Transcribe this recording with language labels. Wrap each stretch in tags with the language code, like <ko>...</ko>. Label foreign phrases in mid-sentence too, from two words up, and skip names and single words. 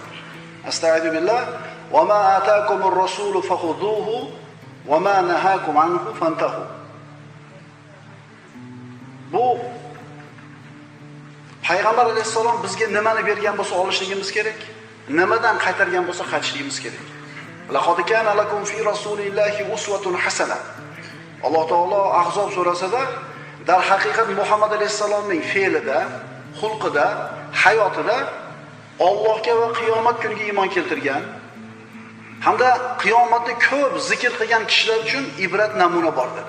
<ar>أستغفر الله وما آتاكم الرسول فخذوه وما نهاكم عنه فانتهوا.</ar> <uz>Bu Payg'ambar alayhisalom bizga nimani bergan bo'lsa olishligimiz kerak, nimadan qaytargan bo'lsa qaytishligimiz kerak.</uz> <ar>لقد كان لكم في رسول الله أسوة حسنة.</ar> <uz>Alloh taolo Ahzob surasida dar haqiqat Muhammad alayhisalomning fe'lida, xulqida, hayotida Allohga va qiyomat kuniga iymon keltirgan hamda qiyomatda ko'p zikr qilgan kishilar uchun ibrat namuna bor dedi.</uz>